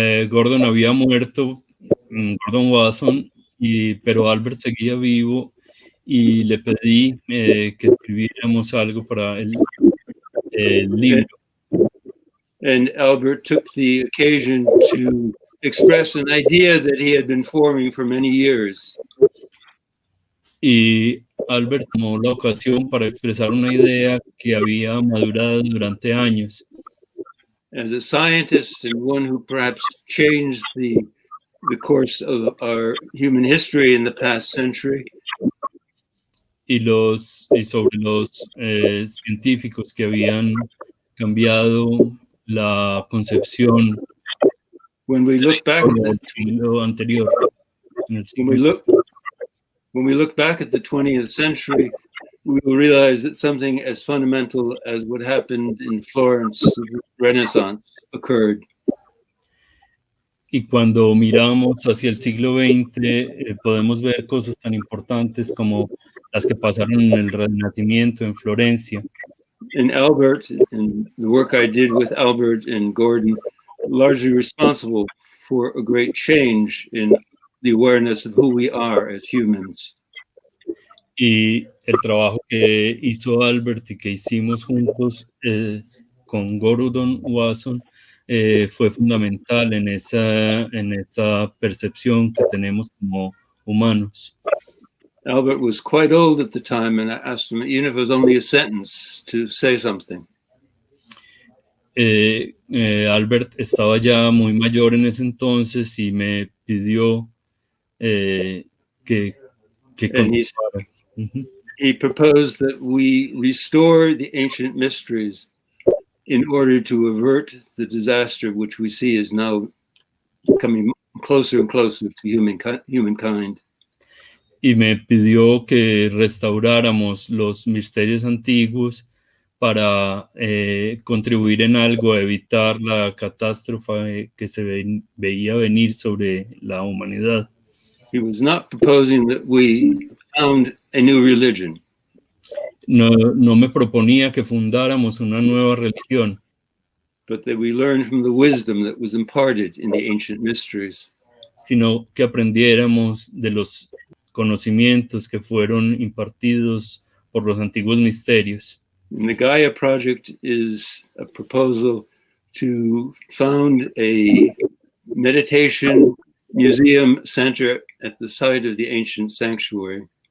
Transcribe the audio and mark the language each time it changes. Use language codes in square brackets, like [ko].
[es] Gordon había muerto, Gordon Wasson, pero Albert seguía vivo y le pedí que escribiéramos algo para el libro. [en] And Albert took the occasion to express an idea that he had been forming for many years. [es] Y Albert tomó la ocasión para expresar una idea que había madurado durante años. [en] As a scientist and one who perhaps changed the course of our human history in the past century. [es] Y sobre los científicos que habían cambiado la concepción [en] when we look back at [es] del siglo anterior. [en] When we look back at the 20th century, we will realize that something as fundamental as what happened in Florence, the Renaissance, occurred. [es] Y cuando miramos hacia el siglo XX, podemos ver cosas tan importantes como las que pasaron en el Renacimiento en Florencia. [en] And Albert, and the work I did with Albert and Gordon, largely responsible for a great change in the awareness of who we are as humans. [es] Y el trabajo que hizo Albert y que hicimos juntos con Gordon Wasson fue fundamental en esa percepción que tenemos como humanos. [en] Albert was quite old at the time, and I asked him, even if it was only a sentence, to say something. [es] Albert estaba ya muy mayor en ese entonces y me pidió que continuara. [en] He proposed that we restore the ancient mysteries in order to avert the disaster which we see is now coming closer and closer to humankind. [es] Y me pidió que restauráramos los misterios antiguos para contribuir en algo a evitar la catástrofe que se veía venir sobre la humanidad. [en] He was not proposing that we found a new religion. [es] No me proponía que fundáramos una nueva religión, [en] but that we learned from the wisdom that was imparted in the ancient mysteries. [es] Sino que aprendiéramos de los conocimientos que fueron impartidos por los antiguos misterios. [en] And the Gaia project is a proposal to found a meditation museum center at the site of the ancient sanctuary.